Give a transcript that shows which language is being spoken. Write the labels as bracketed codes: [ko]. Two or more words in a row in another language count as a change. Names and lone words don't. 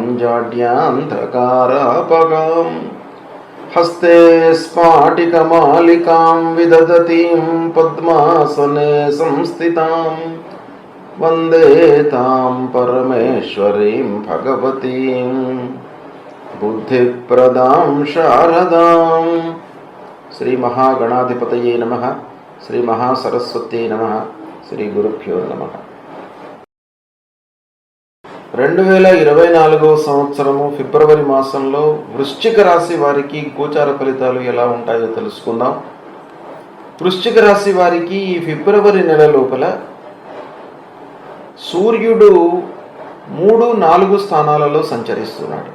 [sa] जाड्यान्धकारापगां हस्ते स्फाटिकमालिकां विदधतीं पद्मासने संस्थितां वन्दे तां परमेश्वरीं भगवतीं बुद्धिप्रदां शारदां। श्री महागणाधिपतये नमः। श्री महासरस्वत्यै नमः। श्री गुरुभ्यो नमः। [te] 2024 సంవత్సరము ఫిబ్రవరి మాసంలో వృశ్చిక రాశి వారికి గోచార ఫలితాలు ఎలా ఉంటాయో తెలుసుకుందాం. వృశ్చిక రాశి వారికి ఈ ఫిబ్రవరి నెల లోపల సూర్యుడు 3-4 స్థానాలలో సంచరిస్తున్నాడు.